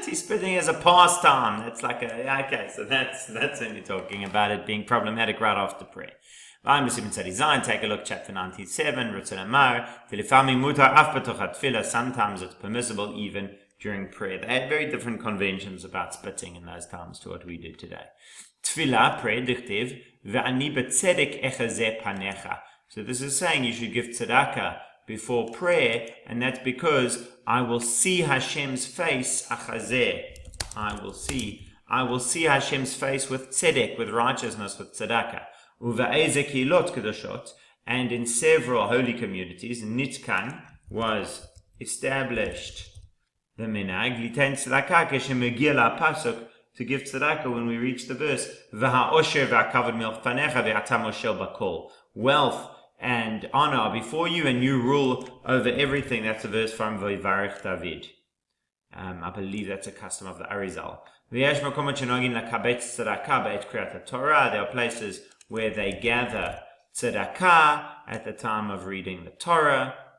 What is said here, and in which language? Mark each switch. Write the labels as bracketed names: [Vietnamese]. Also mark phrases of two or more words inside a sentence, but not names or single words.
[English] He's spitting as a pastime. That's like okay, so that's only talking about it being problematic right after prayer. Take a look, chapter 97. Sometimes it's permissible even during prayer. They had very different conventions about spitting in those times to what we do today. Tefillah, prayer, [Hebrew] דכתיב, ואני בצדק אחזה פניך. [English] So this is saying you should give tzedakah before prayer, and that's because I will see Hashem's face, achazeh. I will see Hashem's face with tzedek, with righteousness, with tzedakah. [Hebrew] ובאיזה קהילות קדושות, [English] and in several holy communities, nitkan was established the minhag [Hebrew] ליתן צדקה כשמגיע לפסוק, [English] to give tzedakah when we reach the verse [Hebrew] והעושר והכבוד מלפניך ואתה מושל בכל, [English] wealth and honor before you, and you rule over everything. That's a verse from Vayvarech David. I believe that's a custom of the Arizal. There are places where they gather tzedakah at the time of reading the Torah.